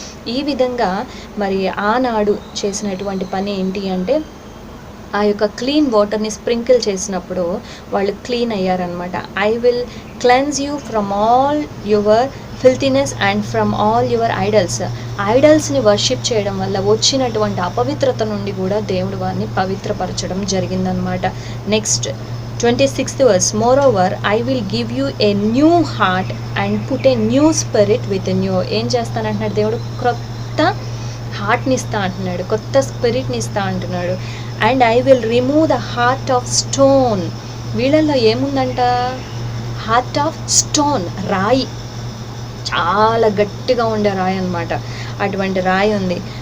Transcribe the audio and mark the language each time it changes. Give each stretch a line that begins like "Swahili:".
Telugu: ఈ విధంగా మరి ఆనాడు చేసినటువంటి పని ఏంటి అంటే ఆ యొక్క క్లీన్ వాటర్ని స్ప్రింకిల్ చేసినప్పుడు వాళ్ళు clean అయ్యారనమాట.
English: I will cleanse you from all your filthiness and from all your ఐడల్స్ని
Telugu: worship చేయడం వల్ల వచ్చినటువంటి అపవిత్రత నుండి కూడా దేవుడు వారిని పవిత్రపరచడం జరిగిందనమాట.
English: Next 26th verse. Moreover, I will give you a new heart and put a new spirit within you.
Telugu: ఏం చేస్తానంటున్నాడు దేవుడు? కొత్త హార్ట్ని ఇస్తా అంటున్నాడు, కొత్త స్పిరిట్ని ఇస్తా అంటున్నాడు.
English: And I will remove the heart of stone.
Telugu: వీళ్ళల్లో ఏముందంట? హార్ట్ ఆఫ్ స్టోన్, రాయి, చాలా గట్టిగా ఉండే రాయి అనమాట. అటువంటి రాయి ఉంది.